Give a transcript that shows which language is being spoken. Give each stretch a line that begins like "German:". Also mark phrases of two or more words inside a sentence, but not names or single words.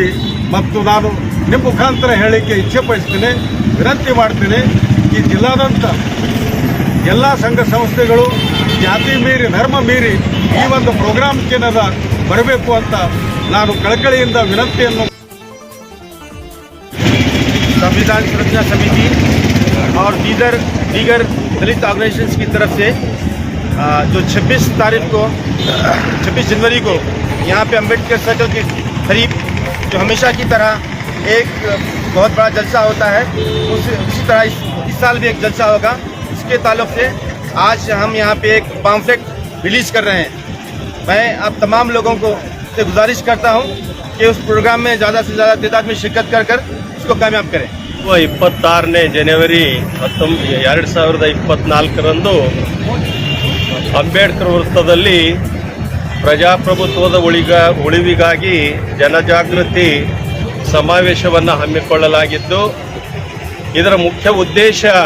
Kannada: ಮತ್ತು ನಾನು ನಿಮ್ಮ ಮುಖಾಂತರ ಹೇಳಲಿಕ್ಕೆ ಇಚ್ಛೆ ಪಡಿಸ್ತೇನೆ, ವಿನಂತಿ ಮಾಡ್ತೇನೆ, ಈ ಜಿಲ್ಲಾದಂಥ ಎಲ್ಲ ಸಂಘ ಸಂಸ್ಥೆಗಳು ಜಾತಿ ಮೀರಿ ಧರ್ಮ ಮೀರಿ ಈ ಒಂದು ಪ್ರೋಗ್ರಾಮ್ಗೆ ಬರಬೇಕು ಅಂತ ನಾನು ಕಳಕಳಿಯಿಂದ ವಿನಂತಿಯನ್ನು.
Hindi: संविधान सुरक्षा समिति और दीगर दलित ऑर्गेनाइजेशंस की तरफ से जो 26 जनवरी को यहाँ पे अम्बेडकर सर्कल के करीब जो हमेशा की तरह एक बहुत बड़ा जलसा होता है, उसी तरह इस साल भी एक जलसा होगा। इसके ताल्लुक से आज हम यहाँ पे एक पम्फलेट रिलीज़ कर रहे हैं। मैं आप तमाम लोगों को से गुजारिश करता हूँ कि उस प्रोग्राम में ज़्यादा से ज़्यादा तादाद में शिरकत कर इसको कामयाब करें।
Kannada: 26ನೇ ಜನವರಿ 2024ರಂದು ಅಂಬೇಡ್ಕರ್ ವೃತ್ತದಲ್ಲಿ ಪ್ರಜಾಪ್ರಭುತ್ವದ ಉಳಿವಿಗಾಗಿ ಜನಜಾಗೃತಿ ಸಮಾವೇಶವನ್ನು ಹಮ್ಮಿಕೊಳ್ಳಲಾಗಿದ್ದು, ಇದರ ಮುಖ್ಯ ಉದ್ದೇಶ